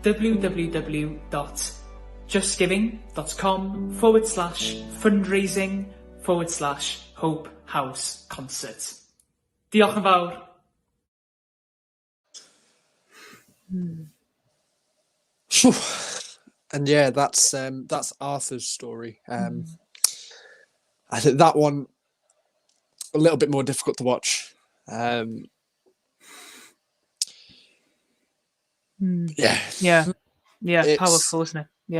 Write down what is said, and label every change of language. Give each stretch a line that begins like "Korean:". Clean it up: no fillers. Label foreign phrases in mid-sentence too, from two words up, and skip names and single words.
English: www.justgiving.com/fundraising/Hope House Concert.
Welsh: Diolch yn fawr.
English: And yeah, that's Arthur's story. I think that one a little bit more difficult to watch. Yeah, powerful, isn't it? Yeah,